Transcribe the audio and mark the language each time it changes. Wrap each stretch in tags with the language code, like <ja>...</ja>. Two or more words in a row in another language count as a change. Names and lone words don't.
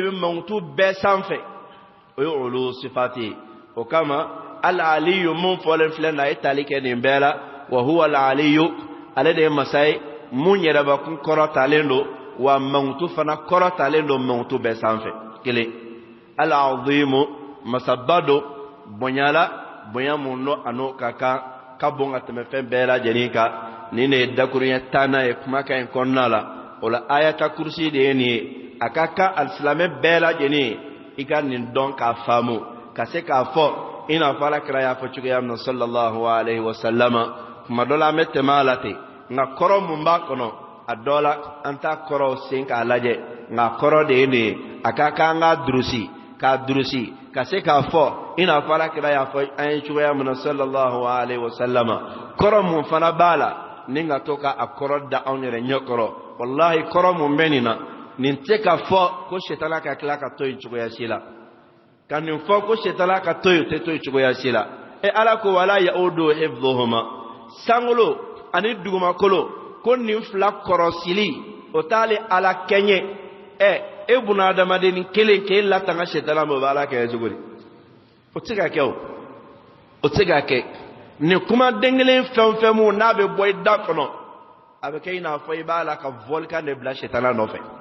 <bm>bɛ mankutu bɛɛ sanfɛ o ye uluwu sifat ye o kama al-aliyu mun fɔlen filɛ na ye tali kɛ nin bɛɛ la</bm> <ar>وهو العلي</ar> <bm>ale de ye masa ye mun yɛrɛbakun kɔrɔtalen do wa mankutu fana kɔrɔtalen do mankutu bɛɛ sanfɛ kelen al-azimu masaba do bonya la bonya mun no ano ka kan ka bon ka tɛmɛ fɛn bɛɛ lajɛlen kan nin de ye dakuruɲɛ 10 ye kumakan in kɔnɔna la o la ayata kursi de ye nin ye a ka kan alisilamɛ bɛɛ lajɛlen i ka nin dɔn k'a faamu ka se k'a fɔ i n'a fɔ alakira y'a fɔ cogoya min na</bm> <ar>صلى الله عليه وسلم</ar> <bm>kuma dɔ la an bɛ tɛmɛ a la ten nka kɔrɔ mun b'a kɔnɔ a dɔ la an t'a kɔrɔ sen k'a lajɛ nka kɔrɔ de ye nin ye a ka kan an k'a durusi ka se k'a fɔ i n'a fɔ alakira y'a fɔ an ye cogoya min na</bm> <ar>صلى الله عليه وسلم</ar> <bm>kɔrɔ mun fana b'a la ni ka to k'a kɔrɔ da anw yɛrɛ ɲɛ kɔrɔ wallahi kɔrɔ mun bɛ nin na nin tɛ ka fɔ ko sitana ka tila ka to yen cogoya si la ka nin fɔ ko sitana ka to yen o tɛ to yen cogoya si la ala ko</bm> <ar>ولا يؤوده حفظهما</ar> <bm>sankolo ani dugumakolo ko nin 2 kɔrɔsili o t'ale ala kɛɲɛ e bunadamaden kelen k'e latanga sitana ma o bɛ ala kɛ cogo di o tɛ ka kɛ o tɛ ka kɛ nin kumaden kelen fɛn fɛn mun n'a bɛ bɔ i da kɔnɔ a bɛ kɛ i n'a fɔ i b'a la ka volcan de bila sitana nɔfɛ</bm>